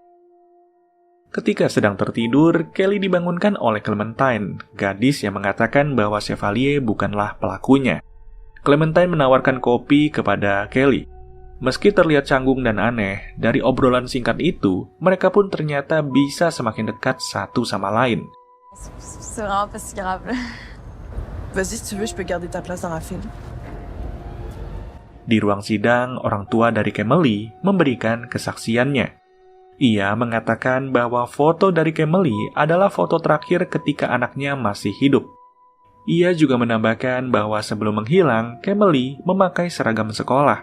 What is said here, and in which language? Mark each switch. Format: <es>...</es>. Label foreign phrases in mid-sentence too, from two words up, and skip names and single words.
<id>Ketika sedang tertidur, Kelly dibangunkan oleh Clementine, gadis yang mengatakan bahwa Chevalier bukanlah pelakunya. Clementine menawarkan kopi kepada Kelly. Meski terlihat canggung dan aneh, dari obrolan singkat itu, mereka pun ternyata bisa semakin dekat satu sama lain.</id> <fr>C'est vraiment pas si grave. Vas-y, si tu veux, je peux garder ta place dans la file.</fr> <id>Di ruang sidang, orang tua dari Camille memberikan kesaksiannya. Ia mengatakan bahwa foto dari Camille adalah foto terakhir ketika anaknya masih hidup. Ia juga menambahkan bahwa sebelum menghilang, Camille memakai seragam sekolah.</id>